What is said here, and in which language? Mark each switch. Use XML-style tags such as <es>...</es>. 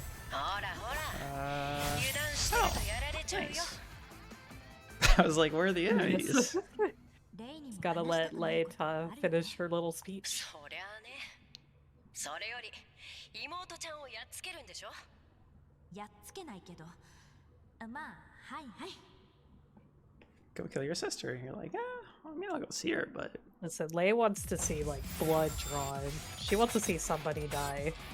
<ja>ほらほら、油断してるとやられちゃうよ。</ja> <en>I was like, where are the enemies? Gotta let Leia finish her little speech.</en> <ja>そりゃあね。それより妹ちゃんをやっつけるんでしょ。やっつけないけど、まあ、はいはい。</ja> <en>Go kill your sister. You're like, I mean, I'll go see her, but Listen, Leia wants to see, like, blood drawn. She wants to see somebody die.</en>